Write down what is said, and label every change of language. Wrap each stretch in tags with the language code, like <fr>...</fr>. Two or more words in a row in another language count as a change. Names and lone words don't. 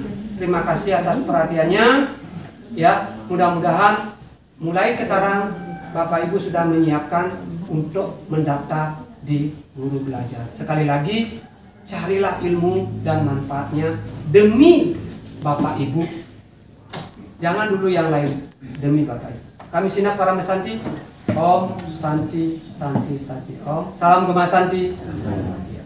<id>Terima kasih atas perhatiannya. Ya, mudah-mudahan mulai sekarang Bapak Ibu sudah menyiapkan untuk mendaftar di Guru Belajar. Sekali lagi, carilah ilmu dan manfaatnya demi Bapak Ibu. Jangan dulu yang lain, demi Bapak Ibu. Kami Sinap Parama Santi.</id> <sa>Om Santi Santi Santi Om.</sa> <id>Salam Gema Santi.</id>